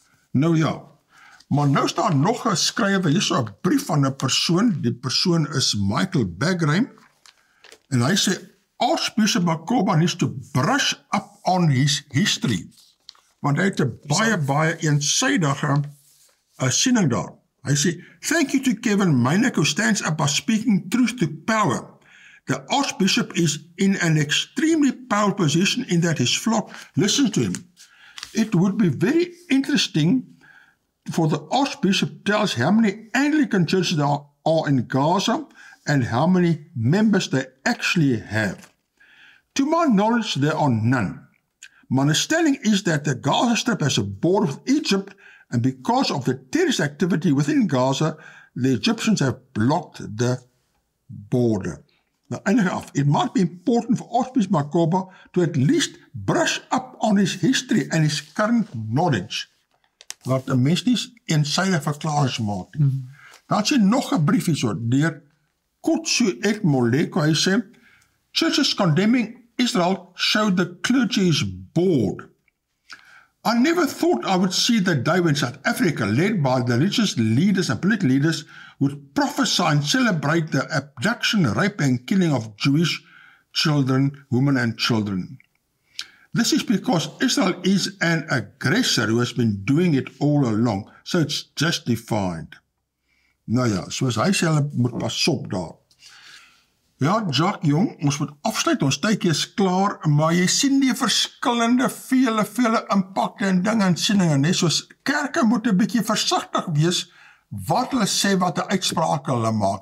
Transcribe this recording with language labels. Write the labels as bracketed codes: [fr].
[af] Nou ja, maar nou staan nog geskrywe, hier so 'n brief van 'n persoon, die persoon is Michael Bagreim, en hy sê, [en] Archbishop 𝗵𝗏𝗏 needs to brush up on his history, [af] want hy het 'n baie eensydige siening daar. Hy sê, [en] thank you to 𝗕𝗿𝗏𝗦𝐿 who stands up by speaking truth to power. The Archbishop is in an extremely powerful position in that his flock listens to him. It would be very interesting for the Archbishop to tell us how many Anglican churches there are in Gaza and how many members they actually have. To my knowledge, there are none. My understanding is that the Gaza Strip has a border with Egypt, and because of the terrorist activity within Gaza, the Egyptians have blocked the border. [af] Nou, eindig af. [en] It might be important for Archbishop 𝗵𝗏𝗏 to at least brush up on his history and his current knowledge. [af] Wat 'n mens nie eensydige verklaring maak nie. Dan sê nog 'n brief hierso deur 𝗕𝗙𝗧 𝗏𝐿𝐼, hy sê, [en] churches condemning Israel show the clergy is bored. I never thought I would see the day when South Africa, led by the religious leaders and political leaders, would prophesy and celebrate the abduction, rape and killing of Jewish children, women and children. This is because Israel is an aggressor who has been doing it all along, so it's justified. [af] Nou ja, soos hy sê, hulle moet pas op daar. Ja, Jacques jong, ons moet afsluit, ons tydjie is klaar, maar jy sien die verskillende, vele impakte en dinge en sieninge, nee, soos kerke moet 'n bietjie versigtig wees, wat hulle sê, wat 'n uitsprake hulle maak.